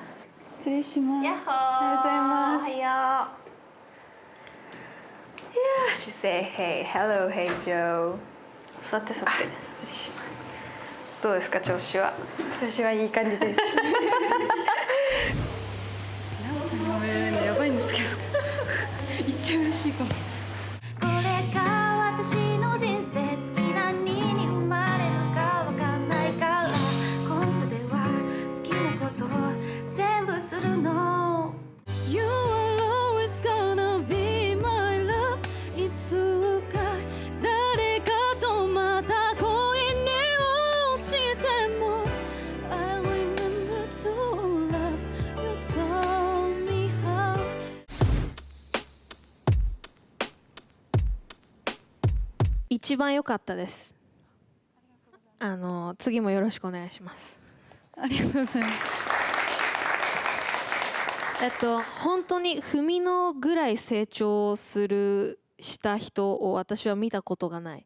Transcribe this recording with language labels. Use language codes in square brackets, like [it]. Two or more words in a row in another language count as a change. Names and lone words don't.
[ja] 失礼します。ヤッホー。おはようございます。おはよう。Yeah, [en] she say hey, hello, hey Joe. [ja] 座って座って。失礼します。どうですか調子は？調子はいい感じです。ナオさんが言うのやばいんですけど、言っちゃ嬉しいかも。これが私の人生、次何に生まれるかわかんないから今世では好きなこと全部するの。 [en] You are always gonna be my love [ja] いつか誰かとまた恋に落ちても [en] I remember to love you told me how。 [ja] 一番良かったです。次もよろしくお願いします。ありがとうございます。本当に文野ぐらい成長した人を私は見たことがない。